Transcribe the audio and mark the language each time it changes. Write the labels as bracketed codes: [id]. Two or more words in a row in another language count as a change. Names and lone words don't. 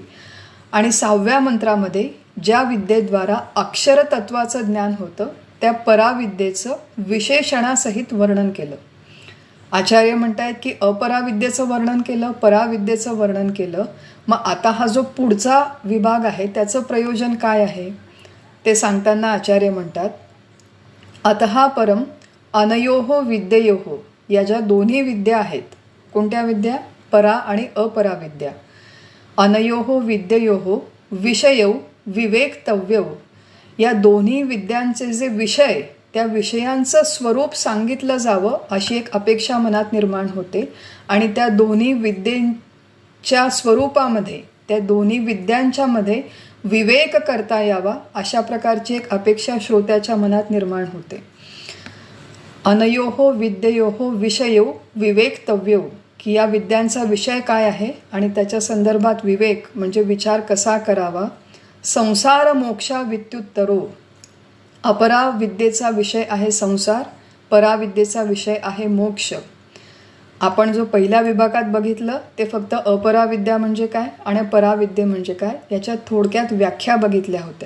[mr] आणि 6व्या मंत्रामध्ये ज्या विद्येद्वारा अक्षरतत्वाचं ज्ञान होतं त्या पराविद्येचं विशेषणासहित वर्णन केलं. आचार्य म्हणतायत की अपराविद्येचं वर्णन केलं, पराविद्येचं वर्णन केलं. मग आता हा जो पुढचा विभाग आहे त्याचं प्रयोजन काय आहे ते सांगताना आचार्य म्हणतात, [sa] अतः परम अनयोः विद्येयोः, [mr] या ज्या दोन्ही विद्या आहेत, कोणत्या विद्या, परा आणि अपराविद्या, [sa] अनयोः विद्ययोः विषयौ विवेक्तव्यौ, [mr] या दोन्ही विद्यांचे जे विषय, त्या विषयांचं स्वरूप सांगितलं जावं अशी एक अपेक्षा मनात निर्माण होते. आणि त्या दोन्ही विद्येच्या स्वरूपामध्ये, त्या दोन्ही विद्यांच्या मध्ये विवेक करता यावा अशा प्रकारची एक अपेक्षा श्रोत्याच्या मनात निर्माण होते. [sa] अनयोः विद्ययोः विषयो विवेक्तव्यौ, [mr] की या विद्यांचा विषय काय आहे आणि त्याच्या संदर्भात विवेक म्हणजे विचार कसा करावा. [sa] संसार मोक्षा वित्युत्तरो, [mr] अपराविद्येचा विषय आहे संसार, पराविद्येचा विषय आहे मोक्ष. आपण जो पहिल्या विभागात बघितलं ते फक्त अपराविद्या म्हणजे काय आणि पराविद्या म्हणजे काय याच्या थोडक्यात व्याख्या बघितल्या होत्या.